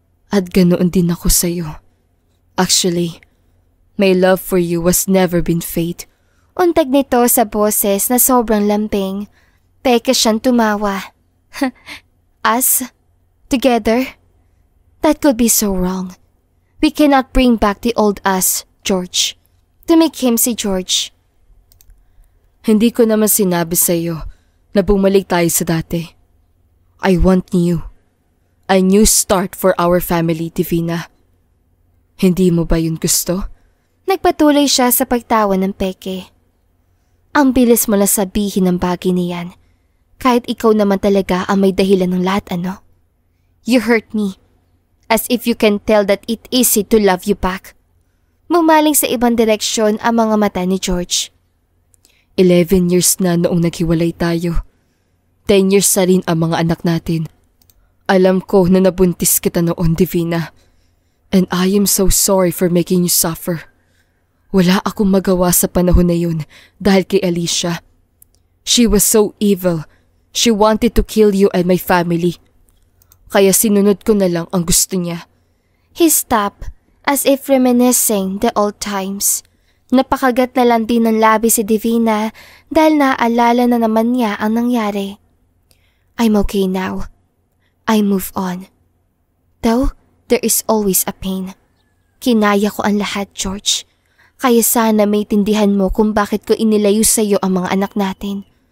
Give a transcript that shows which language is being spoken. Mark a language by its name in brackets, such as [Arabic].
[Filipino] At ganoon din ako sa'yo. [English] Actually, my love for you was never been fate. [Filipino] Untag nito sa boses na sobrang lambing. Peke siyang tumawa. [English] Us? Together? That could be so wrong. We cannot bring back the old us, George. To make him si George. [Filipino] Hindi ko naman sinabi sa'yo na bumalik tayo sa dati. [English] I want new. A new start for our family, Divina. [Filipino] Hindi mo ba yun gusto? Nagpatuloy siya sa pagtawa ng peke. Ang bilis mo lang sabihin ng bagay niyan. Kahit ikaw naman talaga ang may dahilan ng lahat, ano? [English] You hurt me. As if you can tell that it easy to love you back. [Filipino] Mumaling sa ibang direksyon ang mga mata ni George. 11 years na noong naghiwalay tayo. 10 years na rin ang mga anak natin. Alam ko na nabuntis kita noon, Divina. [English] And I am so sorry for making you suffer. [Filipino] Wala akong magawa sa panahon na yun dahil kay Alicia. [English] She was so evil. She wanted to kill you and my family. [Filipino] Kaya sinunod ko na lang ang gusto niya. [English] He stopped, as if reminiscing the old times. [Filipino] Napakagat na lang din ng labi si Divina dahil naaalala na naman niya ang nangyari. [English] I'm okay now. I move on. Though, there is always a pain. [Filipino] Kinaya ko ang lahat, George. Kaya sana may tindihan mo kung bakit ko inilayo sa iyo ang mga anak natin.